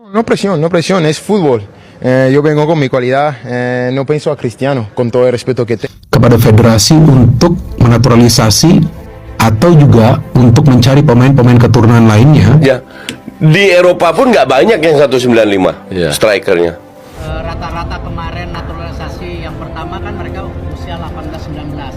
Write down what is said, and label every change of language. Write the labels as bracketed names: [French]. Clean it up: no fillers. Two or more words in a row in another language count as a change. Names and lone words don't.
[Spanish] No presión, es fútbol. Yo vengo con mi cualidad, no pienso a Cristiano, con todo el respeto que tengo. [Indonesian] Kepada federasi untuk menaturalisasi atau juga untuk mencari pemain-pemain keturunan lainnya. Ya, di Eropa pun nggak banyak yang 195 strikernya. Rata-rata kemarin naturalisasi yang pertama kan mereka usia 18-19.